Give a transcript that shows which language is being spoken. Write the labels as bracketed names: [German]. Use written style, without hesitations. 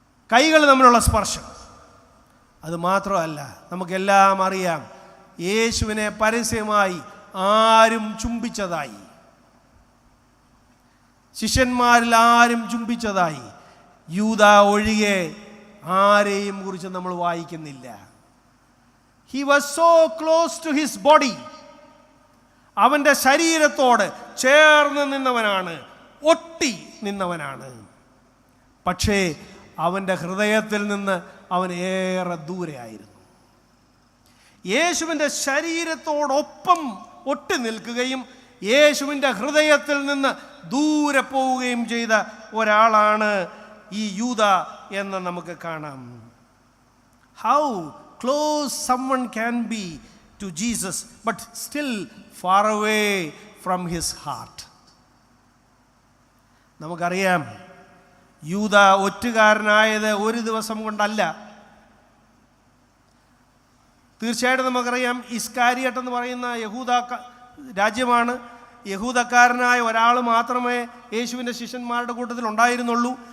[Malayalam] കൈകൾ തമ്മിലുള്ള സ്പർശം. അത് മാത്രമല്ല, നമുക്കെല്ലാം അറിയാം, യേശുവിനെ പരസ്യമായി ആരും ചുംബിച്ചതായി, ശിഷ്യന്മാരിൽ ആരും ചുംബിച്ചതായി യൂദ ഒഴികെ ആരെയും കുറിച്ച് നമ്മൾ വായിക്കുന്നില്ല. [English] He was so close to his body. [Malayalam] അവൻ്റെ ശരീരത്തോട് ചേർന്ന് നിന്നവനാണ്, ഒട്ടി നിന്നവനാണ്. പക്ഷേ അവൻ്റെ ഹൃദയത്തിൽ നിന്ന് അവൻ ഏറെ ദൂരെയായിരുന്നു. യേശുവിൻ്റെ ശരീരത്തോടൊപ്പം ഒട്ടി നിൽക്കുകയും യേശുവിൻ്റെ ഹൃദയത്തിൽ നിന്ന് ദൂരെ പോവുകയും ചെയ്ത ഒരാളാണ് ഈ യൂദ എന്ന് നമുക്ക് കാണാം. [English] How close someone can be to Jesus but still far away from his heart. [Malayalam] നമുക്കറിയാം, യൂദ ഒറ്റുകാരനായത് ഒരു ദിവസം കൊണ്ടല്ല. തീർച്ചയായിട്ടും നമുക്കറിയാം, ഇസ്കാരിയട്ട് എന്ന് പറയുന്ന യഹൂദ രാജ്യമാണ്. യഹൂദക്കാരനായ ഒരാൾ മാത്രമേ യേശുവിൻ്റെ ശിഷ്യന്മാരുടെ കൂട്ടത്തിൽ ഉണ്ടായിരുന്നുള്ളൂ.